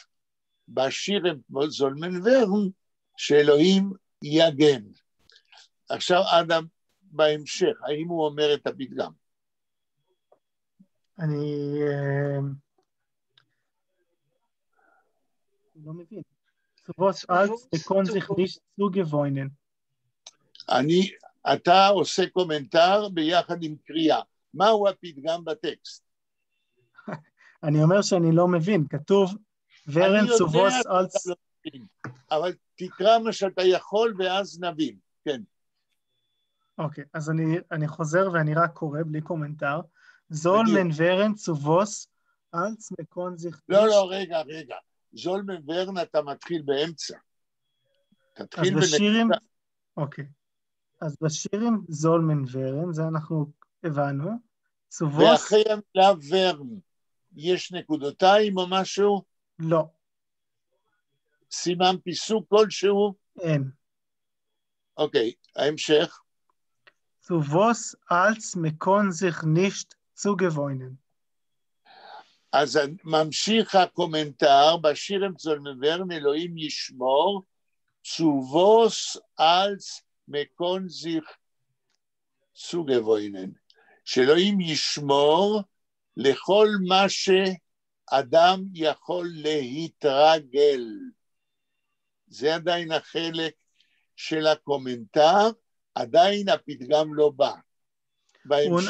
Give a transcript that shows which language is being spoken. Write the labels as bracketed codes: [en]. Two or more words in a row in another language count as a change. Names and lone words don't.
[he] בשירם [yi] זולמן ורן [he] שאלוהים יגן. עכשיו אדם בהמשך, האם הוא אומר את הפתגם? אני לא מבין. [yi] צובוס אלץ מקון זיך נישט צוגעוווינען. [he] אתה עושה קומנטר ביחד עם קריאה. מהו הפתגם בטקסט? אני אומר שאני לא מבין, כתוב [yi] ורן צובוס אלץ... [he] אבל תקרא מה שאתה יכול ואז נבין, כן. אוקיי, אז אני חוזר ואני רק קורא בלי קומנטר. [yi] זולמן ורן צובוס אלץ מקון זיך [he] לא, לא, רגע. [yi] זולמן ורן [he] אתה מתחיל באמצע. תתחיל בשירים, אוקיי. אז בשירים [yi] זולמן ורן, [he] זה אנחנו הבנו. צובוס... ואחרי המילה ורן, יש נקודותיים או משהו? לא. סימן פיסוק כלשהו? אין. אוקיי, ההמשך. [yi] צובוס אלץ מקון זיך נישט צוגוויינן. [he] אז ממשיך הקומנטר, בשירים [yi] זולמן ורן, [he] אלוהים ישמור, [yi] צובוס אלץ מקון זיך צוגוויינן. [he] שאלוהים ישמור לכל מה שאדם יכול להתרגל. זה עדיין החלק של הקומנטר, עדיין הפתגם לא בא. בהמשך.